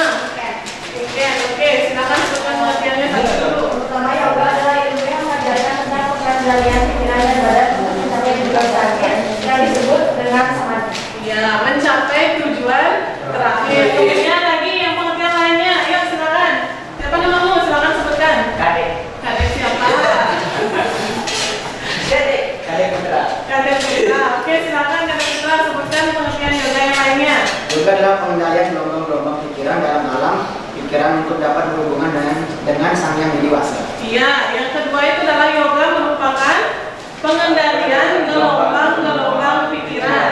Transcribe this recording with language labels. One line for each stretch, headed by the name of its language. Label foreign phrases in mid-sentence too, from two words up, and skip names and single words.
Indonesian: Oke, silakan sebutkan pengertiannya satu dulu. Pertama, yoga adalah ilmu yang mengajarkan tentang pengendalian pikiran dan badan untuk mencapai tujuan terakhir yang disebut dengan samadhi. Ya, mencapai tujuan terakhir. Kemudian lagi yang pengertian lainnya. Ayo silakan. Siapa namamu? Silakan sebutkan. Kadek. Kadek siapa? Kadek Putra. Kadek Putra. Oke, silakan Kadek Putra sebutkan pengertian yoga yang lainnya. Yoga adalah pengendalian gelombang-gelombang pikiran dalam alam pikiran untuk dapat berhubungan dengan sang yang dewasa. Iya, yang kedua itu adalah yoga merupakan pengendalian gelombang-gelombang pikiran.